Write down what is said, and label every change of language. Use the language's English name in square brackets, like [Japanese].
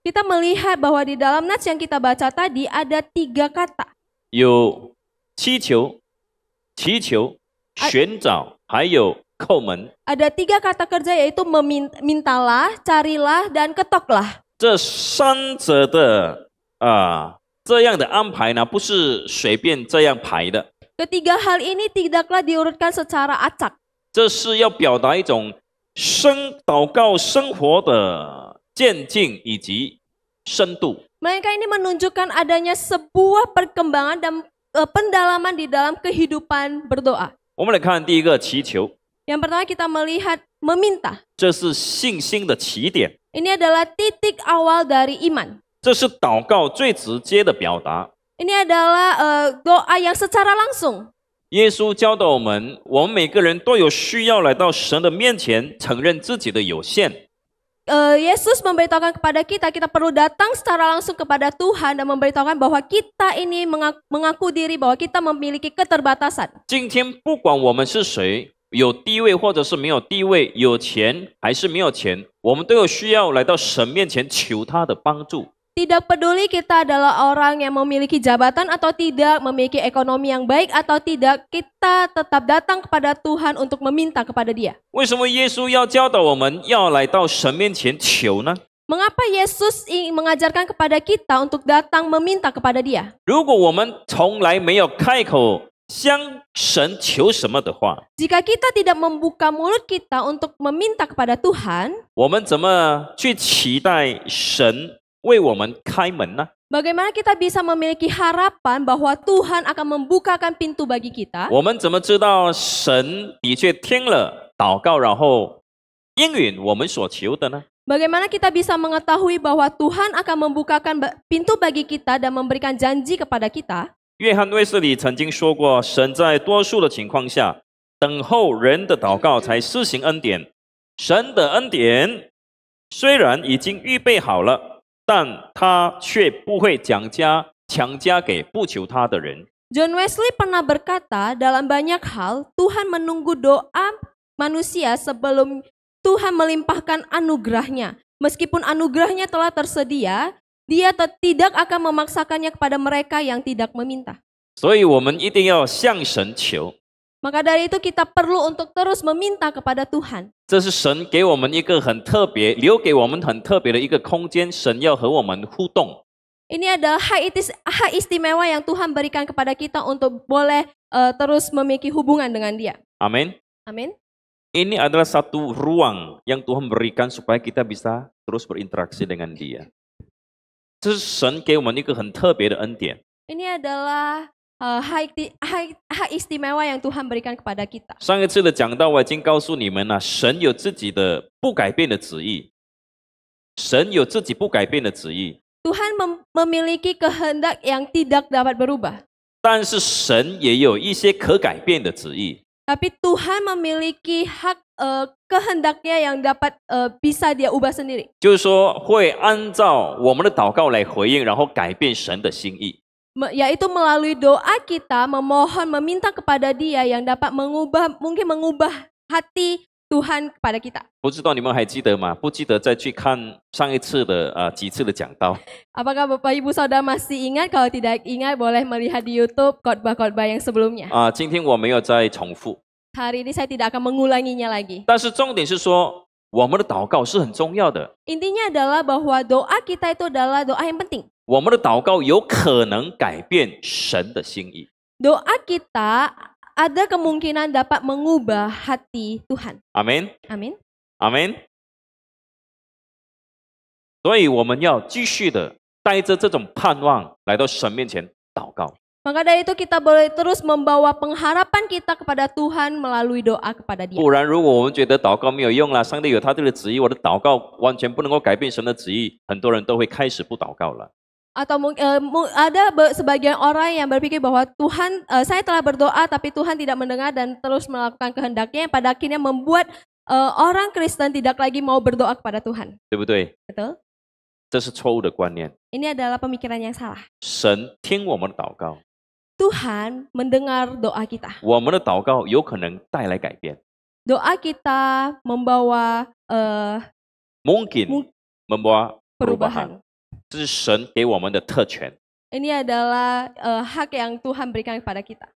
[Indonesian] Kita melihat bahwa di dalam nats yang kita baca tadi ada 3 kata. [Chinese] 有祈求、祈求、寻找，还有叩门。 [Indonesian] Ada 3 kata kerja yaitu mintalah, carilah, dan ketoklah. [Chinese] 这3者的这样的安排呢，不是随便这样排的， [Indonesian] Ketiga hal ini tidaklah diurutkan secara acak. [Chinese] 这是要表达一种祷告生活的渐进以及深度。 [Indonesian] Melainkan ini menunjukkan adanya sebuah perkembangan dan pendalaman di dalam kehidupan berdoa. [Chinese] 我们来看第一个祈求， [Indonesian] Yang pertama kita melihat meminta. [Chinese] 这是信心的起点， [Indonesian] Ini adalah titik awal dari iman. [Chinese] 这是祷告最直接的表达。 [Indonesian] Ini adalah doa yang secara langsung. [Chinese] 耶稣教导我们每个人都有需要来到神的面前，承认自己的有限。 [Indonesian] Yesus memberitahukan kepada kita, kita perlu datang secara langsung kepada Tuhan dan memberitahukan bahwa kita ini mengaku diri bahwa kita memiliki keterbatasan. [Chinese] 今天不管我们是谁，有地位或者是没有地位，有钱还是没有钱，我们都有需要来到神面前求他的帮助。 [Indonesian] Tidak peduli kita adalah orang yang memiliki jabatan atau tidak, memiliki ekonomi yang baik atau tidak, kita tetap datang kepada Tuhan untuk meminta kepada Dia. [Chinese] 为什么耶稣要教导我们要来到神面前求呢？ [Indonesian] Mengapa Yesus mengajarkan kepada kita untuk datang meminta kepada Dia? [Chinese] 如果我们从来没有开口向神求什么的话， [Indonesian] Jika kita tidak membuka mulut kita untuk meminta kepada Tuhan, [Chinese] 我们怎么去期待神为我们开门呢？ [Indonesian] bagaimana kita bisa memiliki harapan bahwa Tuhan akan membukakan pintu bagi kita? [Chinese] 我们怎么知道神的确听了祷告，然后应允我们所求的呢？ [Indonesian] Bagaimana kita bisa mengetahui bahwa Tuhan akan membukakan pintu bagi kita dan memberikan janji kepada kita? [Chinese] 约翰卫斯理曾经说过，神在多数的情况下等候人的祷告才施行恩典。神的恩典虽然已经预备好了，但他却不会强加给不求他的人。 [Indonesian] John Wesley pernah berkata, dalam banyak hal Tuhan menunggu doa manusia sebelum Tuhan melimpahkan anugerahnya. Meskipun anugerahnya telah tersedia, Dia tidak akan memaksakannya kepada mereka yang tidak meminta. [Chinese] 所以我们一定要向神求， [Indonesian] Maka dari itu kita perlu untuk terus meminta kepada Tuhan. [Chinese] 这是神给我们一个很特别，留给我们很特别的一个空间，神要和我们互动。 [Indonesian] Ini adalah hak istimewa yang Tuhan berikan kepada kita untuk boleh terus memiliki hubungan dengan Dia. Amin. Amin. Ini adalah satu ruang yang Tuhan berikan supaya kita bisa terus berinteraksi dengan Dia. [Chinese] 这是神给我们一个很特别的恩典。 [Indonesian] Ini adalah hak istimewa yang Tuhan berikan kepada kita. [Chinese] 上一次的讲道我已经告诉你们了，神有自己的不改变的旨意，神有自己不改变的旨意， [Indonesian] Tuhan memiliki kehendak yang tidak dapat berubah. [Chinese] 但是神也有一些可改变的旨意。 [Indonesian] Tapi Tuhan memiliki hak kehendaknya yang dapat bisa Dia ubah sendiri. [Chinese] 就是说会按照我们的祷告来回应，然后改变神的心意。 [Indonesian] Yaitu melalui doa kita memohon meminta kepada Dia yang dapat mungkin mengubah hati Tuhan kepada kita. [Chinese] 不知道你们还记得吗？不记得再去看上一次的几次的讲道。 [Indonesian] Apakah Bapak Ibu Saudara masih ingat? Kalau tidak ingat boleh melihat di YouTube khotbah-khotbah yang sebelumnya. [Chinese] 今天我没有再重复， [Indonesian] Hari ini saya tidak akan mengulanginya lagi. [Chinese] 但是重点是说，我们的祷告是很重要的。 [Indonesian] Intinya adalah bahwa doa kita itu adalah doa yang penting. [Chinese] 我们的祷告有可能改变神的心意。 [Indonesian] Doa kita ada kemungkinan dapat mengubah hati Tuhan. Amin. Amin. Amin. [Chinese] 所以我们要继续的带着这种盼望来到神面前祷告。 [Indonesian] Maka dari itu kita boleh terus membawa pengharapan kita kepada Tuhan melalui doa kepada Dia. [Chinese] 不然，如果我们觉得祷告没有用啦，上帝有他的旨意，我的祷告完全不能够改变神的旨意，很多人都会开始不祷告了。 [Indonesian] Atau ada sebagian orang yang berpikir bahwa Tuhan, saya telah berdoa tapi Tuhan tidak mendengar dan terus melakukan kehendaknya, yang pada akhirnya membuat orang Kristen tidak lagi mau berdoa kepada Tuhan. [Chinese] 对不对？ [Indonesian] Betul? [Chinese] 这是错误的观念。 [Indonesian] Ini adalah pemikiran yang salah. [Chinese] 神听我们的祷告， [Indonesian] Tuhan mendengar doa kita. [Chinese] 我们的祷告有可能带来改变。 [Indonesian] doa kita membawa mungkin membawa perubahan. perubahan. [Chinese] 这是神给我们的特权。 [Indonesian] Ini adalah hak yang Tuhan berikan kepada kita.